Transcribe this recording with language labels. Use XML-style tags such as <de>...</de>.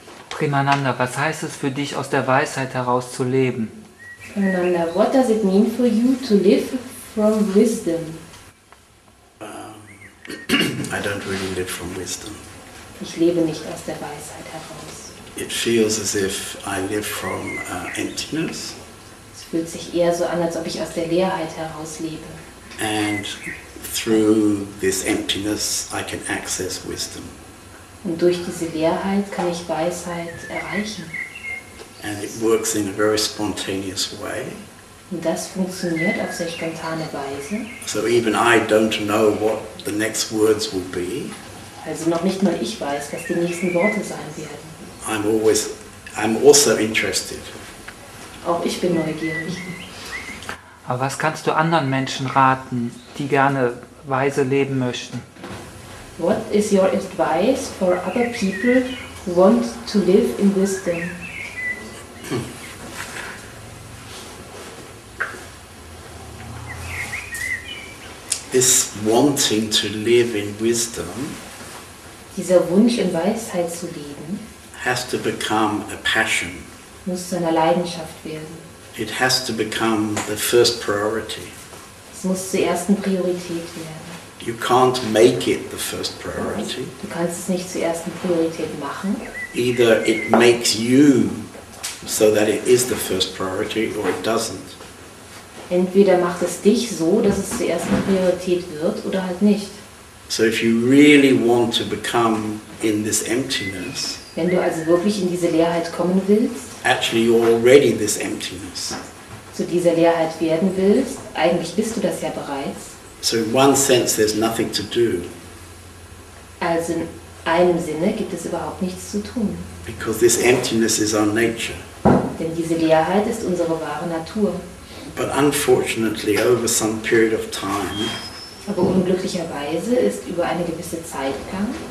<de>Premananda, was heißt es für dich, aus der Weisheit heraus zu leben?</de> <en>Premananda, what does it mean for you to live from wisdom? I don't really live from wisdom.</en> <de>Ich lebe nicht aus der Weisheit heraus.</de> <en>It feels as if I live from emptiness.</en> <de>Es fühlt sich eher so an, als ob ich aus der Leerheit heraus lebe.</de> <en>And through this emptiness I can access wisdom.</en> <de>Und durch diese Leerheit kann ich Weisheit erreichen.</de> <en>And it works in a very spontaneous way.</en> <de>Und das funktioniert auf sehr spontane Weise.</de> <en>So even I don't know what the next words will be.</en> <de>Also noch nicht mal ich weiß, was die nächsten Worte sein werden.</de> <en>I'm also interested.</en> <de>Auch ich bin neugierig. Aber was kannst du anderen Menschen raten, die gerne weise leben möchten?</de> <en>What is your advice for other people who want to live in wisdom? This wanting to live in wisdom</en> <de>Dieser Wunsch, in Weisheit zu leben,</de> <en>has to become a passion.</en> <de>muss zu einer Leidenschaft werden.</de> <en>It has to become the first priority.</en> <de>Es muss zur ersten Priorität werden.</de> <en>You can't make it the first priority.</en> <de>Du kannst es nicht zur ersten Priorität machen.</de> <en>Either it makes you so that it is the first priority or it doesn't.</en> <de>Entweder macht es dich so, dass es zur ersten Priorität wird, oder halt nicht.</de> <en>So if you really want to become in this emptiness,</en> <de>Wenn du also wirklich in diese Leerheit kommen willst,</de> <en>actually you're already this emptiness.</en> <de>zu dieser Leerheit werden willst, eigentlich bist du das ja bereits.</de> <en>So in one sense there's nothing to do,</en> <de>Also in einem Sinne gibt es überhaupt nichts zu tun.</de> <en>because this emptiness is our nature.</en> <de>Denn diese Leerheit ist unsere wahre Natur.</de> <en>But unfortunately over some period of time,</en> <de>Aber unglücklicherweise ist über eine gewisse Zeitgang</de>